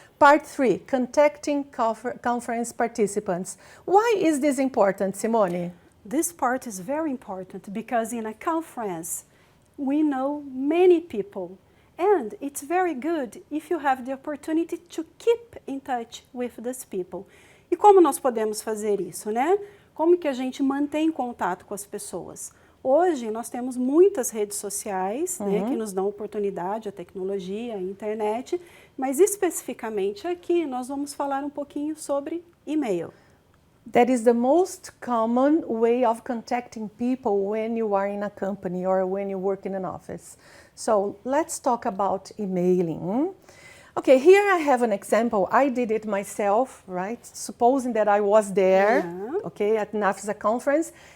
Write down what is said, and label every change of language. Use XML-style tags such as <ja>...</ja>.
<en>Part 3, contacting conference participants. Why is this important, Simone? This part is very important because in a conference, we know many people. And it's very good if you have the opportunity to keep in touch with these people.</en> <pt>E como nós podemos fazer isso, né? Como que a gente mantém contato com as pessoas? Hoje nós temos muitas redes sociais, né, que nos dão oportunidade, a tecnologia, a internet, mas especificamente aqui nós vamos falar um pouquinho sobre e-mail.</pt> <en>That is the most common way of contacting people when you are in a company or when you work in an office. So let's talk about emailing. Okay, here I have an example. I did it myself, right? Supposing that I was there, okay, at NAFSA conference.</en>